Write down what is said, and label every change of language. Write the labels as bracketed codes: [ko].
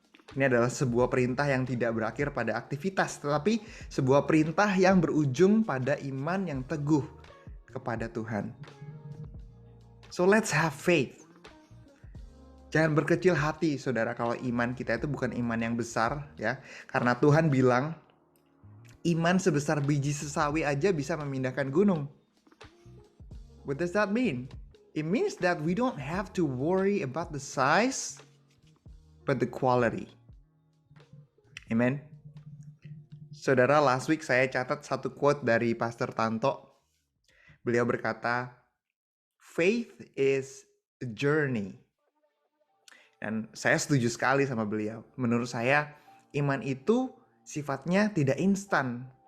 [id] Ini adalah sebuah perintah yang tidak berakhir pada aktivitas, tetapi sebuah perintah yang berujung pada iman yang teguh kepada Tuhan. [en] So let's have faith. [id] Jangan berkecil hati, saudara, kalau iman kita itu bukan iman yang besar, ya. Karena Tuhan bilang, iman sebesar biji sesawi aja bisa memindahkan gunung. [en] What does that mean? It means that we don't have to worry about the size, but the quality. Amen. [id] Saudara, [en] last week [id] saya catat satu quote dari Pastor Tanto. Beliau berkata, [en] faith is a journey. [id] Dan saya setuju sekali sama beliau. Menurut saya, iman itu sifatnya tidak instan.